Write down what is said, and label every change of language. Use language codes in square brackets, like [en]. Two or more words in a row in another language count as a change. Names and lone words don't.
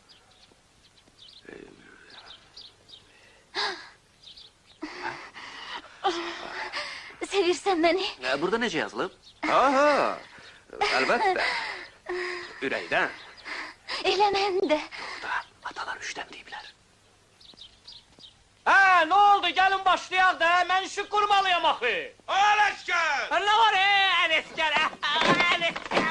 [az] Sevirsən məni? Burada necə yazılıb? Aha, əlbəttə. Ürəkdən. Elə mən də. Burada atalar üçdən deyiblər. [tr] Ha, ne oldu? Gelin başlayalım da. Ben şu kurmalıyam axı. Aleşker! Ne var Alesker? Alesker.